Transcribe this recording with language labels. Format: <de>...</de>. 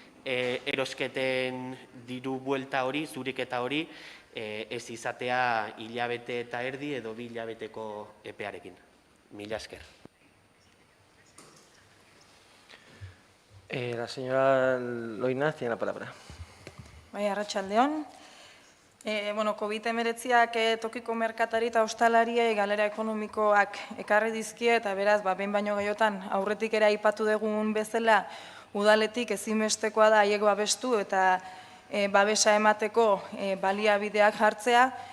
<eu>erosketen diru buelta hori, zuriketa hori, ez izatea hilabete eta erdi edo 2 hilabeteko epearekin. Mila esker.</eu> <es>La señora Loinaz tiene la palabra.</es> <eu>Bai, arratsaldeon. COVID-19ak tokiko merkatari eta ostalariei galera ekonomikoak ekarri dizkie eta beraz, behin baino gehiotan aurretik ere aipatu dugun bezala udaletik ezinbestekoa da haiek babestu eta babesa emateko baliabideak jartzea.</eu>